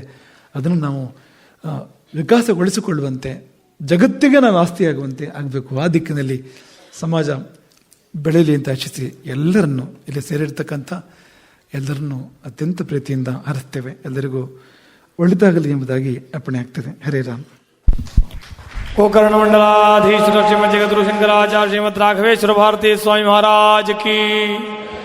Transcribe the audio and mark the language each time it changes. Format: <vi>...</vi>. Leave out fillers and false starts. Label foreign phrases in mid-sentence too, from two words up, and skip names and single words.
<kn>ಅದನ್ನು ನಾವು ವಿಕಾಸಗೊಳಿಸಿಕೊಳ್ಳುವಂತೆ, ಜಗತ್ತಿಗೆ ನಾವು ಆಸ್ತಿಯಾಗುವಂತೆ ಆಗಬೇಕು. ಆ ದಿಕ್ಕಿನಲ್ಲಿ ಸಮಾಜ ಬೆಳೀಲಿ ಅಂತ ಆಶಿಸಿ ಎಲ್ಲರನ್ನು, ಇಲ್ಲಿ ಸೇರಿರ್ತಕ್ಕಂಥ ಎಲ್ಲರನ್ನೂ ಅತ್ಯಂತ ಪ್ರೀತಿಯಿಂದ ಹರಿಸ್ತೇವೆ. ಎಲ್ಲರಿಗೂ ಒಳಿತಾಗಲಿ ಎಂಬುದಾಗಿ ಅರ್ಪಣೆ ಆಗ್ತದೆ. ಹರೇ ರಾಮ್.</kn> <hi>गोकर्ण मंडलाधीश श्रीमद जगद्गुरु शंकराचार्य श्रीमद राघवेश्वर भारती स्वामी महाराज की</hi>